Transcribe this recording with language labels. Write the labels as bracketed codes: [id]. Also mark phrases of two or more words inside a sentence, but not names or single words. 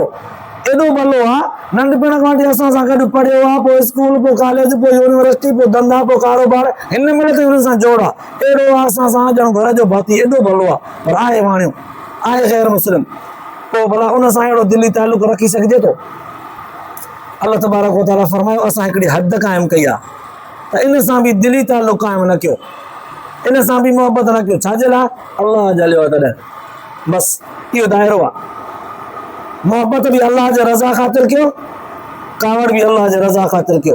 [sd] एॾो भलो आहे, नंढपण खां वठी असां सां गॾु पढ़ियो आहे, पोइ स्कूल, पोइ कॉलेज, पोइ यूनिवर्सिटी, पोइ धंधा, पोइ कारोबार, हिन महिल ताईं हुननि सां जोड़ आहे। अहिड़ो आहे असां सां ॼण घर जो भाती, एॾो भलो आहे, पर आहे वाणियो, आहे गैर मुस्लिम। पोइ भला उन सां अहिड़ो दिली तालुक रखी सघिजे थो? [ar] الله تبارك وتعالى [sd] फरमायो असां हिकिड़ी हद क़ाइमु कई आहे त इन सां बि दिली तालुक क़ाइमु न कयो, इन सां बि मोहबत न कयो। छाजे लाइ? अल्लाह जलियो आहे तॾहिं। बसि इहो दाइरो आहे। मोहबत भी अल्लाह जे रज़ा ख़ातिर कयो, कावड़ भी अल्लाह जे रज़ा ख़ातिर कयो।